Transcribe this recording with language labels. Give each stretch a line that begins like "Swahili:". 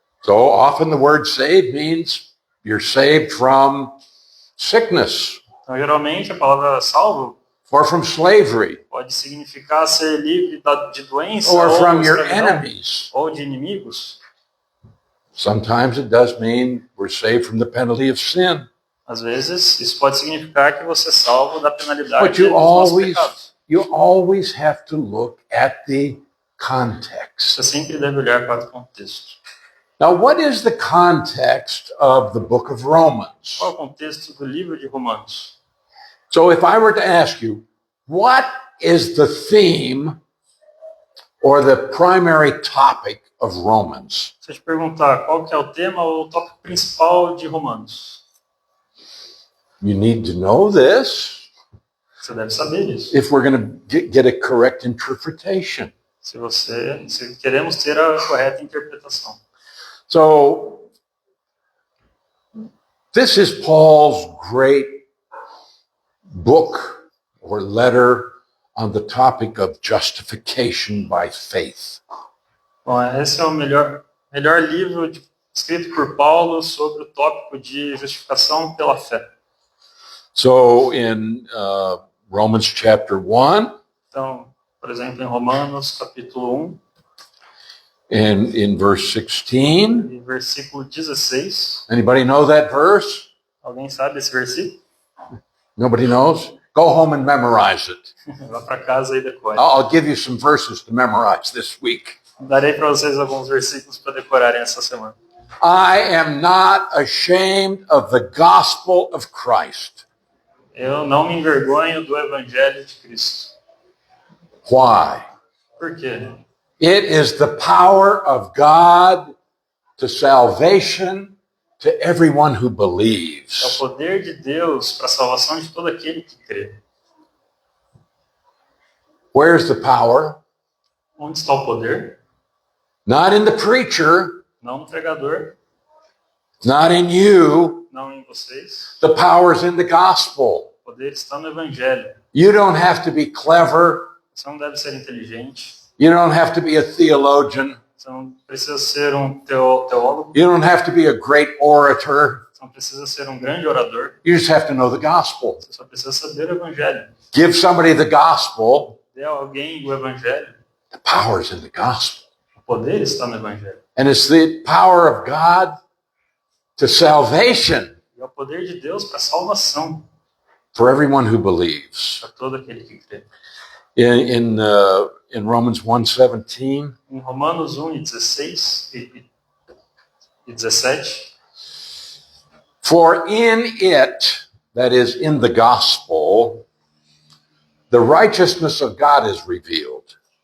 English: So often the word save means you're saved from sickness
Portuguese: Então, geralmente, a palavra salvo
English: or from slavery
Portuguese: pode significar ser livre de doença
English: or
Portuguese: ou,
English: from your
Portuguese: escravidão,
English: enemies.
Portuguese: ou de inimigos.
English: Sometimes it does mean we're saved from the penalty of sin.
Portuguese: Às vezes, isso pode significar que você é salvo da penalidade
English: But
Portuguese: dos nossos pecados.
English: you always have to look at the context.
Portuguese: Você sempre deve olhar para o contexto.
English: Now, what is the context of the book of Romans?
Portuguese: Qual é o contexto do livro de Romanos?
English: So if I were to ask you, what is the theme or the primary topic of Romans?
Portuguese: Se eu te perguntar qual que é o tema ou o tópico principal de Romanos,
English: You need to know this
Portuguese: você deve saber disso.
English: if we're going to get a correct interpretation.
Portuguese: Se queremos ter a correta interpretação.
English: So this is Paul's great book or letter on the topic of justification by faith.
Portuguese: Bom, esse é o melhor livro escrito por Paulo sobre o tópico de justificação pela fé.
English: So in Romans chapter 1,
Portuguese: Então, por exemplo, em Romanos capítulo 1,
English: in verse 16,
Portuguese: e versículo 16,
English: anybody know that verse?
Portuguese: alguém sabe esse versículo?
English: Nobody knows? Go home and memorize it.
Portuguese: Vá para casa e decore.
English: I'll give you some verses to memorize this week.
Portuguese: Darei para vocês alguns versículos para decorarem essa semana.
English: I am not ashamed of the gospel of Christ.
Portuguese: Eu não me envergonho do Evangelho de Cristo.
English: Why?
Portuguese: Por quê?
English: It is the power of God to salvation to everyone who
Portuguese: É o
English: believes.
Portuguese: poder de Deus para a salvação de todo aquele que crê.
English: Where's the power?
Portuguese: Onde está o poder?
English: Not in the preacher,
Portuguese: Não no pregador,
English: not in you.
Portuguese: não em vocês.
English: The power's in the gospel.
Portuguese: O poder está no evangelho.
English: You don't have to be clever.
Portuguese: Você não deve ser inteligente.
English: You don't have to be a theologian.
Portuguese: Você não precisa ser um teólogo.
English: You don't have to be a great orator.
Portuguese: Você não precisa ser um grande orador.
English: You just have to know the gospel.
Portuguese: Você só precisa saber o evangelho.
English: Give somebody the gospel.
Portuguese: Dê a alguém o evangelho.
English: The power's in the gospel.
Portuguese: O poder está no evangelho.
English: And it's the power of God to salvation
Portuguese: E é o poder de Deus para a salvação
English: for everyone who believes.
Portuguese: para todo aquele que crê.
English: In Romans 1:17,
Portuguese: Em Romanos 1:16 e 17,
English: for in it, that is in the gospel, the righteousness of God is revealed.